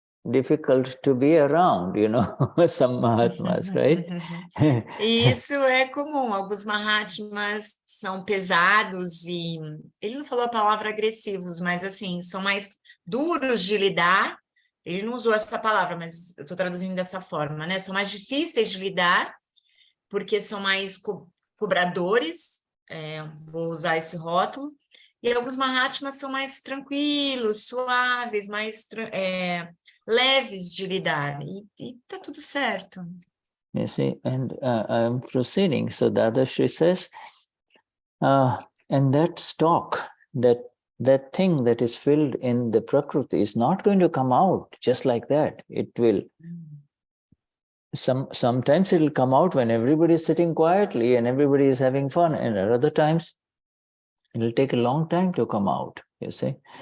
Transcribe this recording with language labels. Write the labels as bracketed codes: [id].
[en] difficult to be around, some Mahatmas, right? [pt] E isso é comum, alguns Mahatmas são pesados e, ele não falou a palavra agressivos, mas assim, são mais duros de lidar, ele não usou essa palavra, mas eu estou traduzindo dessa forma, né? São mais difíceis de lidar, porque são mais cobradores, vou usar esse rótulo, e alguns Mahatmas são mais tranquilos, suaves, mais leves de lidar, e tá tudo certo. [en] You see, and I'm proceeding. So Dadashri says, and that stock, that thing that is filled in the Prakriti is not going to come out just like that. It will, sometimes it will come out when everybody is sitting quietly and everybody is having fun, and at other times it will take a long time to come out, you see.